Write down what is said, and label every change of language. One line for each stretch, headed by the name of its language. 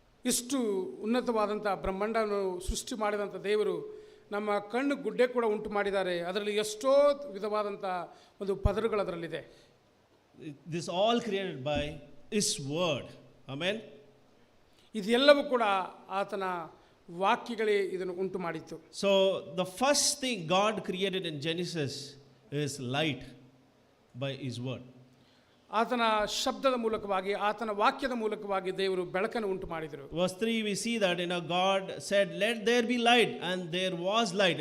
Kannada: ಇಷ್ಟು ಉನ್ನತವಾದಂಥ ಬ್ರಹ್ಮಾಂಡವನ್ನು ಸೃಷ್ಟಿ ಮಾಡಿದಂಥ ದೇವರು ನಮ್ಮ ಕಣ್ಣು ಗುಡ್ಡೆ ಕೂಡ ಉಂಟು ಮಾಡಿದ್ದಾರೆ. ಅದರಲ್ಲಿ ಎಷ್ಟೋ ವಿಧವಾದಂಥ ಒಂದು ಪದರುಗಳು ಅದರಲ್ಲಿದೆ.
English: This all created by His word. Amen.
Kannada: ಇದೆಲ್ಲವೂ ಕೂಡ ಆತನ ವಾಕ್ಯಗಳೇ ಇದನ್ನು ಉಂಟು ಮಾಡಿತ್ತು.
English: So the first thing God created in Genesis is light by His word.
Kannada: ಆತನ ಶಬ್ದದ ಮೂಲಕವಾಗಿ ಆತನ ವಾಕ್ಯದ ಮೂಲಕವಾಗಿ ದೇವರು ಬೆಳಕನ್ನು ಉಂಟು ಮಾಡಿದರು.
English: Verse 3 we see that, you know, God said, let there be light, and there was light.